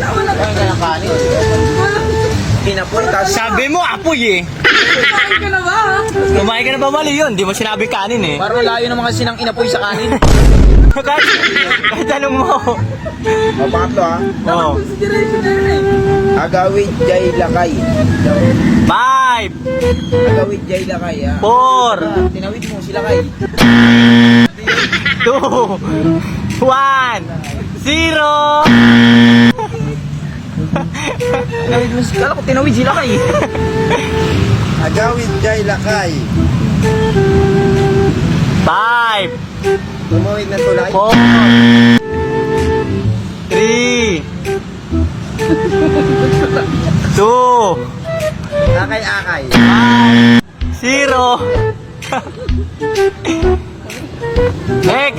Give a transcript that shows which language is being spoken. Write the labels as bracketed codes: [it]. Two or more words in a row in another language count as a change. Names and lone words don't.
[tl] Kumain ka ng kanin. Inapoy. Tapos Sabi mo, apoy eh. Kumain ka na ba? Kumain ka na ba? Mali yun. Di mo sinabi kanin eh. parang layo naman kasi ng inapoy sa kanin. kahit tanong mo. O, pangatlo ha. Oh. Consideration na yun eh. [ilo] Agawid jay lakay. [tl] 5, [ilo] Agawid jay lakay ha. [tl] 4, Tinawid mo sila kay. 2, 1, 0. Tinawid mo sila. Kala ko tinawid sila kay. [ilo] Agawid jay lakay. [tl] 5, Tumawid ng tulay. 4, 3, 2, Akay-akay. 0. Next!